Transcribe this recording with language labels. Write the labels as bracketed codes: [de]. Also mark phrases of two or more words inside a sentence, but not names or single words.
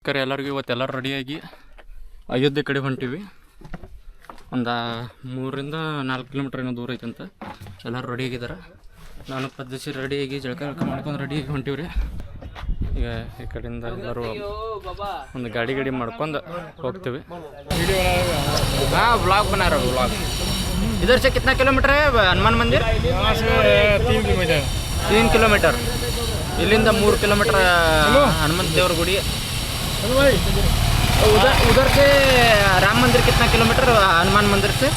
[kn] ಕರೆ ಎಲ್ಲರಿಗೂ ಇವತ್ತೆಲ್ಲರೂ ರೆಡಿಯಾಗಿ ಅಯೋಧ್ಯೆ ಕಡೆ ಹೊಂಟಿವಿ. ಒಂದು 3-4 ಕಿಲೋಮೀಟ್ರ್ ಏನೋ ದೂರ ಐತಂತ. ಎಲ್ಲರೂ ರೆಡಿಯಾಗಿದ್ದಾರೆ. ನಾನು ಪದ್ಧತಿ ರೆಡಿಯಾಗಿ ಜಳಕ ಮಾಡ್ಕೊಂಡು ರೆಡಿಯಾಗಿ ಹೊಂಟಿವಿ ರೀ. ಈಗ ಈ ಕಡೆಯಿಂದ ಎಲ್ಲರೂ ಒಂದು ಗಾಡಿ ಮಾಡ್ಕೊಂಡು ಹೋಗ್ತೀವಿ. [hi] हाँ ब्लॉग बना रहा हूँ ब्लॉग. इधर से कितना किलोमीटर है हनुमान मंदिर? 3 किलोमीटर. [kn] ಇಲ್ಲಿಂದ 3 ಕಿಲೋಮೀಟರ್ ಹನುಮಾನ ದೇವರ ಗುಡಿ. [hi] उधर से राम मंदिर कितना किलोमीटर हनुमान मंदिर से?